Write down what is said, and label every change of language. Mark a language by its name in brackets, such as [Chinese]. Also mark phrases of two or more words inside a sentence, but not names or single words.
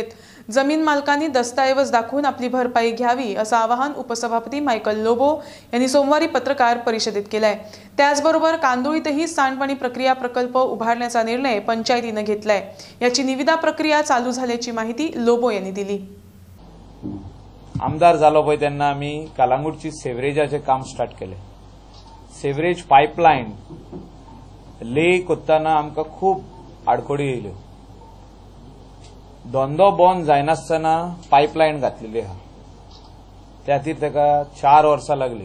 [Marathi] जमीन मालकांनी दस्तऐवज दाखवून आपली भरपाई घ्यावी असं आवाहन उपसभापती मायकल लोबो यांनी सोमवारी पत्रकार परिषदेत केलंय। त्याचबरोबर कांदोळीतही सांडपाणी प्रक्रिया प्रकल्प उभारण्याचा निर्णय पंचायतीने घेतलाय। याची निविदा प्रक्रिया चालू झाल्याची माहिती लोबो यांनी दिली। [Konkani] आमदार जालो पळय तेन्ना आमी कलांगूटची सेवरेजाचे काम स्टार्ट केले। सेवरेज पायपलाइन ले कोत्ताना आमकां खूब आडखडी येयल्यो। धंदो बंद जायनासतना पायपलाइन घातलेली आहा, त्या खातीर ताका 4 वर्सां लागली।